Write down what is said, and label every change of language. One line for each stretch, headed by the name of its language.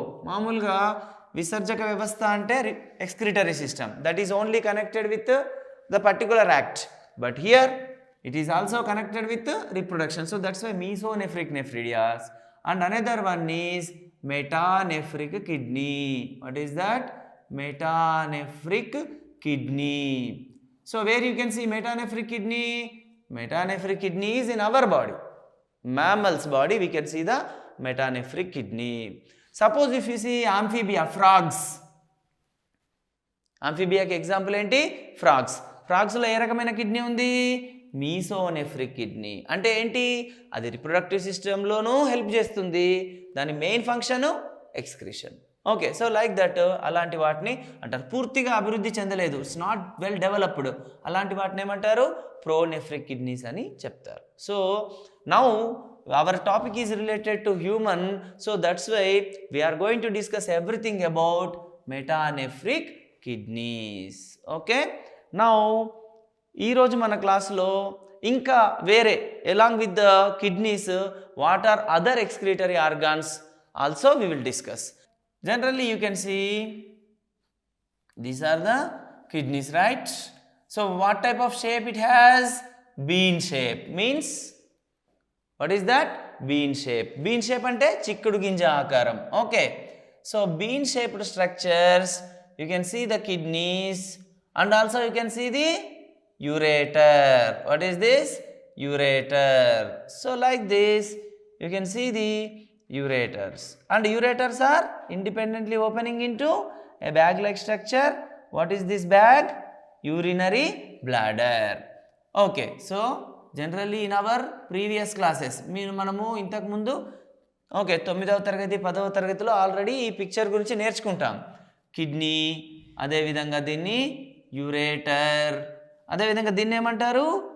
Telugu: మామూలుగా విసర్జక వ్యవస్థ అంటే
English: Excretory system, that is only connected with the particular act, but here it is also connected with reproduction. So that's why mesonephric nephridias. And another one is metanephric kidney. What is that? Metanephric kidney. So where you can see metanephric kidney? Metanephric kidney is in our body. Mammal's body, we can see the metanephric kidney. Suppose if you see amphibia, frogs. Amphibia example
Telugu: enti
English: frogs.
Telugu: Frogs lo ఏ రకమైన kidney ఉంది? మీసోనెఫ్రిక్ kidney. అంటే ఏంటి? అది reproductive సిస్టంలోనూ help చేస్తుంది. దాని main function excretion. Okay, so like that అలాంటి వాటిని అంటారు. పూర్తిగా అభివృద్ధి చెందలేదు,
English: it's not well developed,
Telugu: అలాంటి వాటిని ఏమంటారు?
English: pronephric kidneys
Telugu: అని చెప్తారు.
English: So now our topic is related to human, so that's why we are going to discuss everything about metanephric kidneys. Okay, now
Telugu: ఈరోజు మన క్లాస్లో ఇంకా వేరే
English: Along with the kidneys what are other excretory organs also we will discuss. Generally you can see these are the kidneys, right? So what type of shape it has? Bean shape. Means what is that? Bean shape.
Telugu: Bean shape ante chikkudu ginja aakaram.
English: Okay, so bean shaped structures, you can see the kidneys and also you can see the ureter. What is this? Ureter. So like this you can see the ureters, and ureters are independently opening into a bag like structure. What is this bag? Urinary bladder. Okay, so generally in our previous classes
Telugu: మనము ఇంతకు ముందు okay 9వ తరగతి 10వ తరగతిలో already ఈ picture గురించి నేర్చుకుంటాం. Kidney, అదేవిధంగా దీన్ని యూరేటర్, అదేవిధంగా దీన్ని ఏమంటారు?